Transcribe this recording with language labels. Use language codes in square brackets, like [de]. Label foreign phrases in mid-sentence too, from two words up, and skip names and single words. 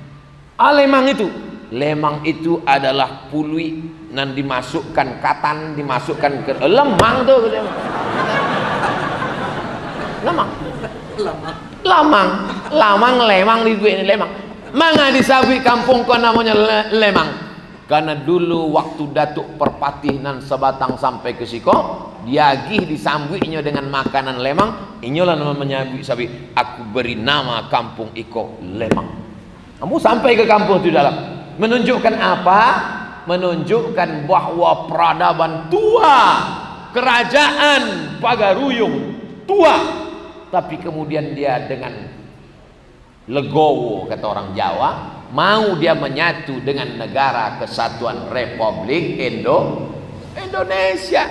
[id] Lemang itu adalah pului nan dimasukkan katan, dimasukkan ke lemang tuh. [min] Lemang di duit ini Lemang. Manga disabui kampung kau namanya Lemang. [id] Karena dulu waktu Datuk Perpatih nan sebatang sampai ke siko, diagih disambutnya dengan makanan lemang. Inilah nama menyambut sabi, aku beri nama kampung iko Lemang. Kamu sampai ke kampung itu dalam, menunjukkan apa? Menunjukkan bahwa peradaban tua, kerajaan Pagaruyung tua, tapi kemudian dia dengan legowo, kata orang Jawa, mau dia menyatu dengan negara kesatuan Republik Indonesia.